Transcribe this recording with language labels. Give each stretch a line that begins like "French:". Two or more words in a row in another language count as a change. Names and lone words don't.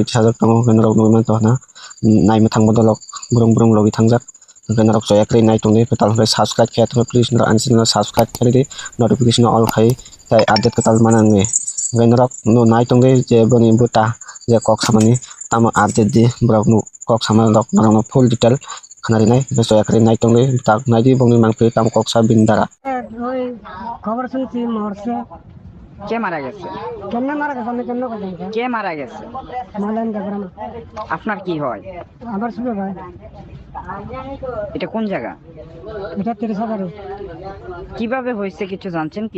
Kok Borok: sajak tango Venorong Nugiman Tohna nai metang bodolok burung logi tangjak Venorok soya kri nai tungni petal hore subscribe kaya tungni please nor ansin nor subscribe kaya di notification all khai tai update ketal manangwe Venorok nu nai tungni je boni buta je kok samani tamo update di brok nu kok samani dok narang
English: full detail
Kok Borok: খানারি নাই বেশ একরে নাই টঙ্গে তাক নাই দি বংনি মাংপে কাম কক্সা বিন্দারা
Bangla: ওই খবর শুনছি মরছে। কে মারা গেছে? কেমনে মারা গেছে আমি কেমনে কথা কে মারা গেছে? মলেন দেখলাম। আপনার কি হয়? আবার শুনে ভাই এটা কোন জায়গা? এটা 30,000। কিভাবে হয়েছে কিছু জানছেন কি?